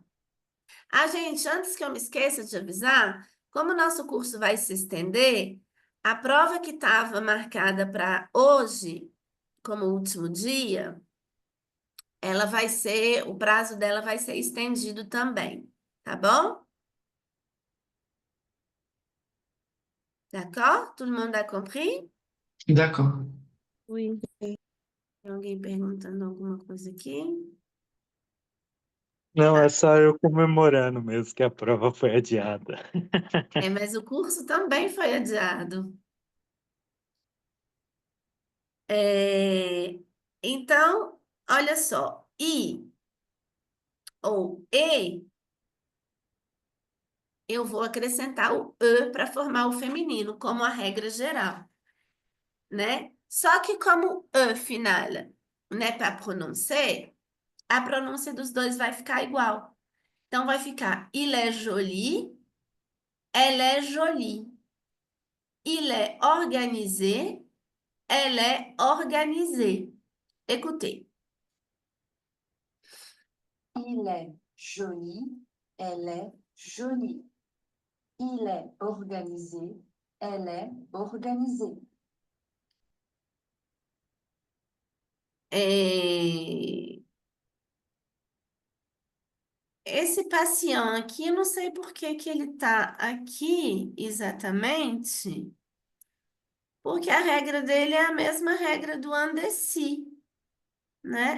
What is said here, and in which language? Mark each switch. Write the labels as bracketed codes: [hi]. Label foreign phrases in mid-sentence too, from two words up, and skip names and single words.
[pt] Ah, gente, antes que eu me esqueça de avisar, como o nosso curso vai se estender, a prova que estava marcada para hoje, como último dia, ela vai ser, o prazo dela vai ser estendido também, tá bom? [fr] D'accord? Tout le monde a compris? D'accord. Oui. [pt] Tem alguém perguntando alguma coisa aqui? Não, é só eu comemorando mesmo que a prova foi adiada. É, mas o curso também foi adiado. Então, olha só, I ou E, eu vou acrescentar o E para formar o feminino, como a regra geral, né? Só que como E final [fr] n'est pas prononcé, [pt] a pronúncia dos dois vai ficar igual. Então, vai ficar [fr] il est joli, elle est jolie. Il est organisé, elle est organisée. Écoutez. Il est joli, elle est jolie. Il est organisé, elle est organisée. [pt] Esse patient aqui, eu não sei por que que ele tá aqui exatamente, porque a regra dele é a mesma regra do andeci, né?